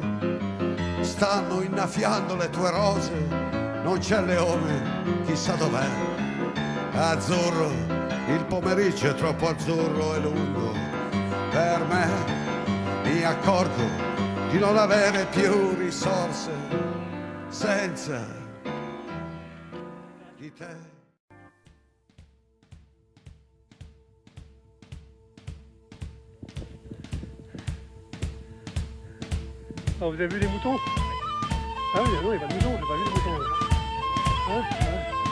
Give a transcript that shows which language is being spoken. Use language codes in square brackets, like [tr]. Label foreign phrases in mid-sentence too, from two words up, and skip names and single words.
[it] Stanno innaffiando le tue rose, non c'è leone, chissà dov'è. Azzurro, il pomeriggio è troppo azzurro e lungo per me. Mi accorgo di non avere più risorse senza di te. [fr] Ah, vous avez vu les moutons? Ah oui, non, il y a pas de moutons, j'ai pas vu les moutons. Hein? Ouais.